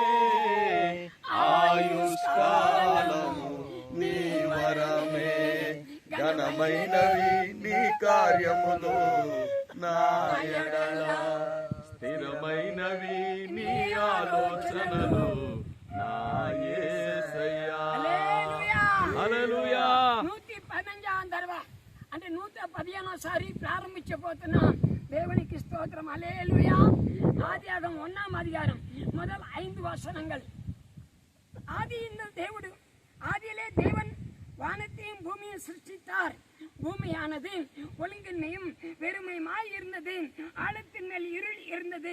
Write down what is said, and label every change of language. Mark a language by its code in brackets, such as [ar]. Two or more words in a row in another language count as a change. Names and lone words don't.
[te] ఆయుష్కాలము నీ వరమే, ఘనమైనవి నీ కార్యములు నా ఎడల స్థిరమైనవి నీ ఆలోచనలు నా యేసయ్యా. హల్లెలూయా 115వ దర్వ అంటే 115సారి ప్రారంభించబోతున్నాం. దేవునికి స్తోత్రం. హల్లెలూయా. [ta] ஆதியாகமம் 1ஆம் அதிகாரம் முதல் 5 வசனங்கள். ஆதியிலே தேவன் வானத்தையும் பூமியும் சிருஷ்டித்தார். பூமியானது ஒழுங்கின்மையும் வெறுமையுமாய் இருந்தது. ஆழத்தின் மேல் இருள் இருந்தது.